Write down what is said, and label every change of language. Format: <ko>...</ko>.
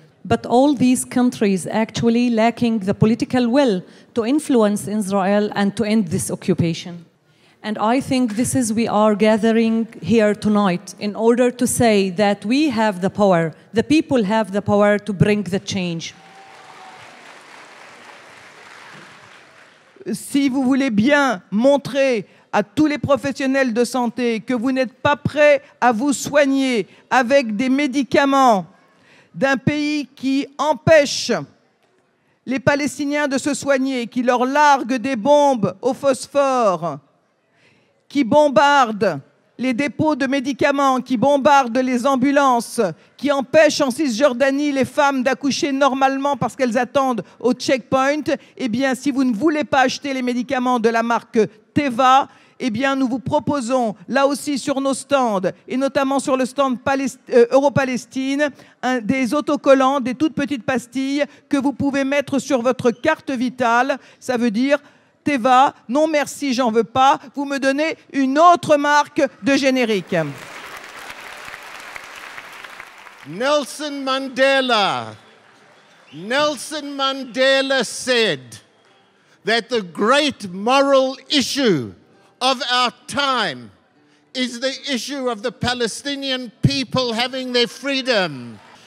<en>But all these countries actually lacking the political will to influence Israel and to end this occupation. And I think this is we are gathering here tonight in order to say that we have the power, the people have the power to bring the change.</en> <fr>Si vous voulez bien montrer à tous les professionnels de santé que vous n'êtes pas prêts à vous soigner avec des médicaments d'un pays qui empêche les Palestiniens de se soigner, qui leur largue des bombes au phosphore, qui bombarde les dépôts de médicaments, qui bombarde les ambulances, qui empêche en Cisjordanie les femmes d'accoucher normalement parce qu'elles attendent au checkpoint, eh bien, si vous ne voulez pas acheter les médicaments de la marque Teva, eh bien, nous vous proposons, là aussi sur nos stands, et notamment sur le stand Euro-Palestine, des autocollants, des toutes petites pastilles que vous pouvez mettre sur votre carte vitale. Ça veut dire Teva, non merci, j'en veux pas. Vous me donnez une autre marque de générique.</fr> <en>Nelson Mandela said that the great moral issue of our time is the issue of the Palestinian people having their freedom.</en>